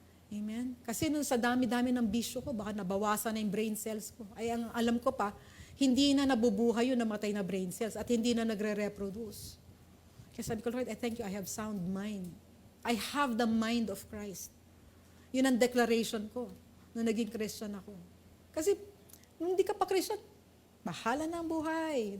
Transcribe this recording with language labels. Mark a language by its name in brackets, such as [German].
[Filipino] Amen? Kasi nung sa dami-dami ng bisyo ko, baka nabawasan na yung brain cells ko. Ay, ang alam ko pa, hindi na nabubuhay yung namatay na brain cells at hindi na nagre-reproduce. Kaya sabi ko, [English] Lord, I thank you, I have sound mind. I have the mind of Christ. [Filipino] Yun ang declaration ko nung naging Christian ako. Kasi, nung hindi ka pa Christian, bahala na ang buhay.